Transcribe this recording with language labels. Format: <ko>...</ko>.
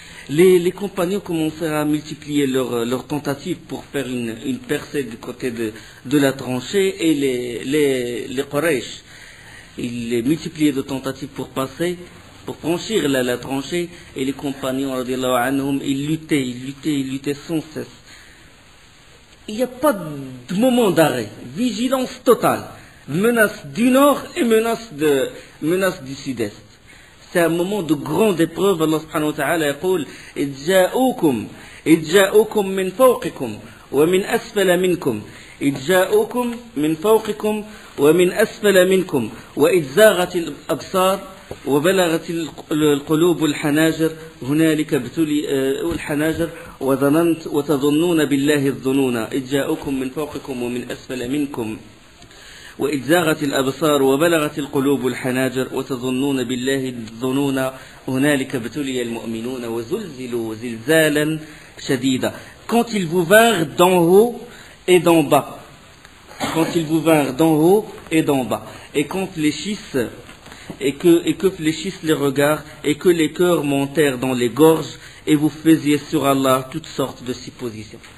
<fr>Les compagnons commencèrent à multiplier leurs tentatives pour faire une percée du côté de la tranchée, et les Quraysh, ils multipliaient de tentatives pour franchir la tranchée, et les compagnons, radiallahu anhum, ils luttaient sans cesse. Il n'y a pas de moment d'arrêt, vigilance totale, menace du nord et menace du sud-est. C'est un moment de grande épreuve.</fr> <ar>Allah subhanahu wa ta'ala يقول إذ جاءوكم من فوقكم ومن أسفل منكم إذ جاءوكم من فوقكم ومن أسفل منكم وإذ زاغت الأبصار وبلغت القلوب الحناجر هنالك ابتلي الحناجر وتظنون بالله الظنون إذ جاءوكم من فوقكم ومن أسفل منكم وإذ زاغت الأبصار وبلغت القلوب الحناجر وتظنون بالله الظنون هنالك ابتلي المؤمنون وزلزلوا زلزالا شديدا.</ar> <fr>Quand ils vous vinrent d'en haut et d'en bas, quand ils vous vinrent d'en haut et d'en bas, et quand fléchissent et que fléchissent les regards, et que les cœurs montèrent dans les gorges, et vous faisiez sur Allah toutes sortes de suppositions.</fr>